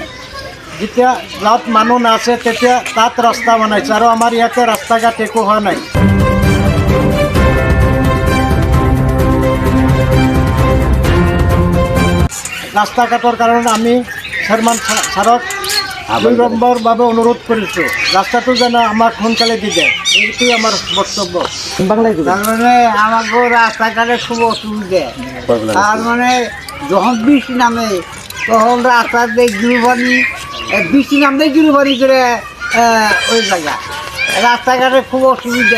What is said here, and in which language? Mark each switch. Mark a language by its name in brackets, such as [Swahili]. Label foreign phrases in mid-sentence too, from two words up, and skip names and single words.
[Assamese] যেতিয়া য'ত মানুহ নাছে তেতিয়া তাত ৰাস্তা বনাইছে, আৰু আমাৰ ইয়াতে ৰাস্তা ঘাট একো হোৱা নাই। ৰাস্তা ঘাটৰ কাৰণে আমি চেয়াৰমান ছাৰক 2 নম্বৰভাৱে অনুৰোধ কৰিছোঁ, ৰাস্তাটো যেন আমাক সোনকালে দি দিয়ে। এইটোৱেই আমাৰ বক্তব্য। [Bangla] তারমানে আমাকে রাস্তাঘাটে খুব অসুবিধা। তার মানে যখন বৃষ্টি নামে তখন রাস্তাতে জুরুবানি, বৃষ্টি নামলে জুরুবানি করে ওই জায়গা রাস্তাঘাটে খুব অসুবিধা।